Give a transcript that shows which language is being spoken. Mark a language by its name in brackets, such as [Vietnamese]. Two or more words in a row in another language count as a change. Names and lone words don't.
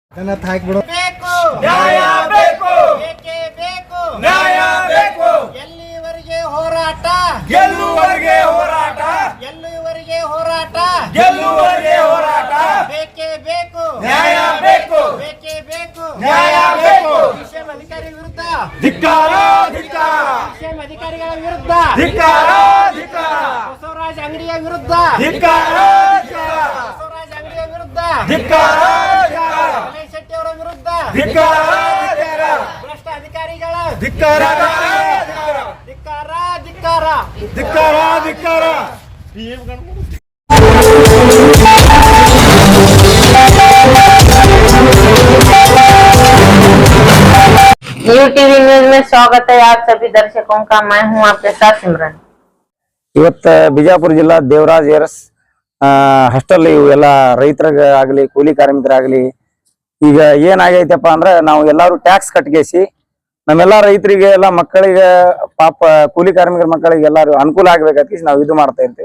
[Kannada] ಎಲ್ಲಿವರೆಗೆ ಹೋರಾಟ ಬೇಕೇ ಬೇಕು ಅಧಿಕಾರಿ ವಿರುದ್ಧ ಅಧಿಕಾರಿಗಳ ವಿರುದ್ಧ ಬಸವರಾಜ ಅಂಗಡಿಯ ವಿರುದ್ಧ ಶೆಟ್ಟಿ ಅವರ ವಿರುದ್ಧ ಭ್ರಷ್ಟ ಅಧಿಕಾರಿಗಳ ಧಿಕ್ಕಾರ. [Hindi] यूटीवी न्यूज में स्वागत है आप सभी दर्शकों का। मैं हूं आपके साथ सिमरन। [Kannada] ಇವತ್ತ ಬಿಜಾಪುರ ಜಿಲ್ಲಾ ದೇವರಾಜ್ ಏರಸ್ ಹಾಸ್ಟೆಲ್ ಇವೆಲ್ಲ ರೈತರಿಗಾಗ್ಲಿ ಕೂಲಿ ಕಾರ್ಮಿಕರಾಗ್ಲಿ ಈಗ ಏನಾಗೈತಪ್ಪ ಅಂದ್ರೆ ನಾವು ಎಲ್ಲಾರು ಟ್ಯಾಕ್ಸ್ ಕಟ್ಗೇಸಿ ನಮ್ಮೆಲ್ಲಾ ರೈತರಿಗೆ ಎಲ್ಲ ಮಕ್ಕಳಿಗೆ ಪಾಪ ಕೂಲಿ ಕಾರ್ಮಿಕರ ಮಕ್ಕಳಿಗೆ ಎಲ್ಲಾರು ಅನುಕೂಲ ಆಗ್ಬೇಕಂತ ನಾವು ಇದು ಮಾಡ್ತಾ ಇರ್ತೀವಿ.